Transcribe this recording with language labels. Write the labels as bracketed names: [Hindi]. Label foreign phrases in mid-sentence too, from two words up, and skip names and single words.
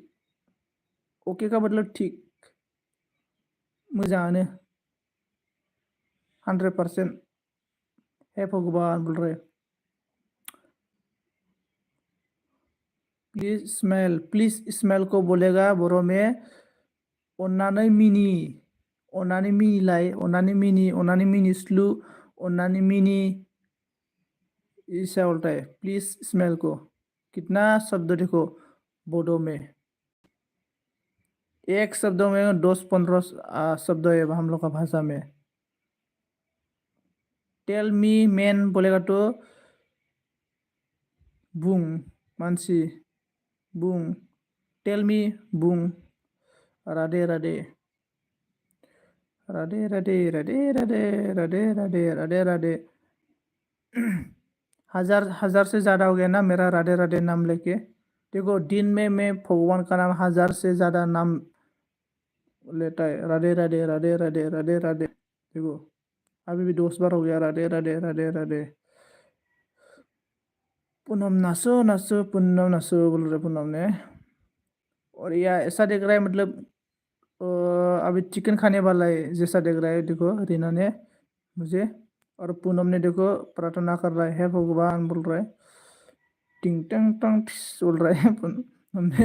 [Hindi] ओके का मतलब ठीक, मोजाङानो, 100%। हे भगवान बोल रहे। [English] please smell [Hindi] को बोलेगा बोरो में [Bodo] अन्नानै मिनि, अन्नानै मिनिलाय, अन्नानै मिनि, अन्नानै मिनिस्लु, अन्नानै मिनि, [Hindi] ऐसा बोलता है [English] please smell [Hindi] को। कितना शब्द देखो बोडो में, एक शब्द में 10-15 शब्द है हम लोग का भाषा में। [English] tell me man [Hindi] बोलेगा तो [Bodo] बुं मानसी, [Hindi] बुं टेल मी, बुं राधे राधे, राधे राधे राधे राधे राधे राधे राधे राधे। 1000 से ज़्यादा हो गया ना मेरा राधे राधे नाम लेके। देखो दिन में मैं भगवान का नाम 1000 से ज़्यादा नाम लेता है, राधे राधे राधे राधे राधे राधे। देखो अभी भी 10 बार हो गया राधे राधे राधे राधे। पूनम नासो नासो पूनम नासो बोल रहे पूनम ने। और यह ऐसा देख रहा है मतलब अ, अभी चिकन खाने वाला है जैसा देख रहा है, देखो रीना ने मुझे। और पूनम ने देखो प्रार्थना कर रहा है भगवान बोल रहा है, टिंग टंग टंग टिस बोल रहा है पूनम ने।